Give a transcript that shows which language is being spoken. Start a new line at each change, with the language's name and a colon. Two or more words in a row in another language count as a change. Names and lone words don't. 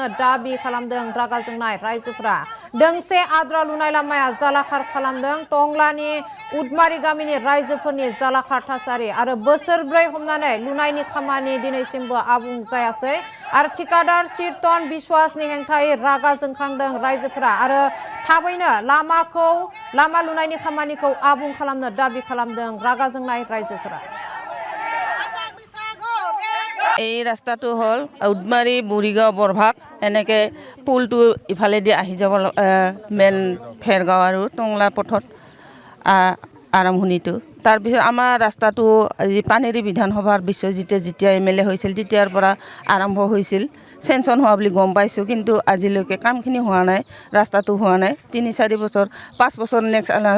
Bodo: दाबि खालामदों रागा जोंनाय रायजोफोरा दोंसे आद्रा लुनाय लामाया जालाखार खालामदों टंलानि उदमारि गामिनि रायजोफोरनि जालाखार थासारि आरो बोसोरब्रै हमनानै लुनायनि खामानि दिनैसिमबो आबुं जायासै आरो ठिकादार कीर्तन बिश्वासनि हेंथायै रागा जोंखांदों रायजोफोरा आरो थाबैनो लामा लुनायनि खामानिखौ आबुं खालामनो दाबि खालामदों रागा जोंनाय रायजोफोरा
Assamese: এই ৰাস্তাটো হ'ল উদমাৰী বুঢ়ীগাঁও বৰভাগ এনেকৈ পুলটো ইফালেদি আহি যাব মেইন ভেৰগাঁও আৰু টংলা পথত আৰম্ভণিটো তাৰপিছত আমাৰ ৰাস্তাটো পানেৰী বিধানসভাৰ বিশ্বজিতে যেতিয়া MLA হৈছিল তেতিয়াৰ পৰা আৰম্ভ হৈছিল চেংচন হোৱা বুলি গম পাইছোঁ কিন্তু আজিলৈকে কামখিনি হোৱা নাই ৰাস্তাটো হোৱা নাই 3-4 বছৰ 5 বছৰ নেক্সট